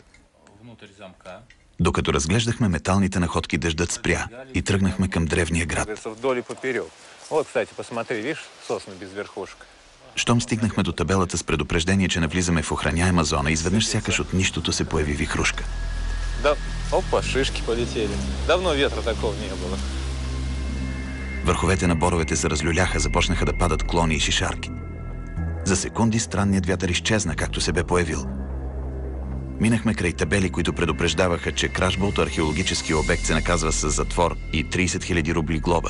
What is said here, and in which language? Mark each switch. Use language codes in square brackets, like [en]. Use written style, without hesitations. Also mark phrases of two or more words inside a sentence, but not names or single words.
[bg] Докато разглеждахме металните находки, дъждът спря и тръгнахме към древния град. Щом стигнахме до табелата с предупреждение, че навлизаме в охраняема зона, изведнъж сякаш от нищото се появи вихрушка. [ru] Да, опа, шишки полетели. Давно ветра такого не было. [bg] Върховете на боровете се разлюляха, започнаха да падат клони и шишарки. За секунди странният вятър изчезна, както се бе появил. Минахме край табели, които предупреждаваха, че кражба от археологически обект се наказва с затвор и 30 000 рубли глоба.